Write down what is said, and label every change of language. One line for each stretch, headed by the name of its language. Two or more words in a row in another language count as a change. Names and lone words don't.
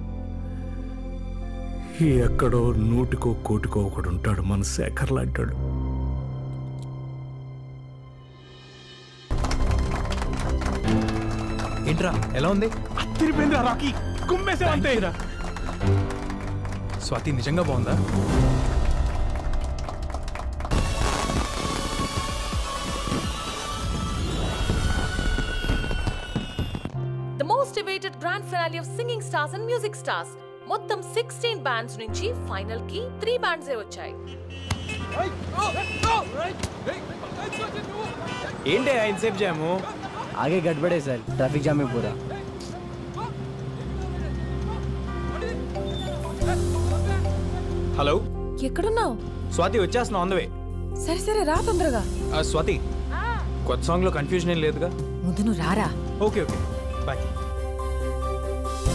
Telugu: ఎక్కడో 100కో 1,00,00,000 ఒకడు ఉంటాడు మన శేఖర్ లాంటాడు. ఏంట్రా ఎలా ఉంది? అత్తిరిపోయిందిరా రాకీ, కుమ్మేసే అంతే. స్వాతి నిజంగా బాగుందా?
English: The most awaited grand finale of Singing Stars and Music Stars.
Telugu: మొత్తం 16 బ్యాండ్స్ నుంచి ఫైనల్ కి 3 బ్యాండ్సే వచ్చాయి. ఏంటి ఇన్సేపు జాము?
Hindi: आगे गड़बड़े सर,
English: traffic jam
Hindi: में पूरा.
Telugu: హలో, ఎక్కడున్నావు? స్వాతి వచ్చేస్తున్నా,
English: on the way.
Telugu: సరే సరే రా తొందరగా. స్వాతి, కొత్త సాంగ్ లో కన్ఫ్యూజన్ ఏం లేదుగా? ముందు నువ్వు రారా.
English: okay okay bye.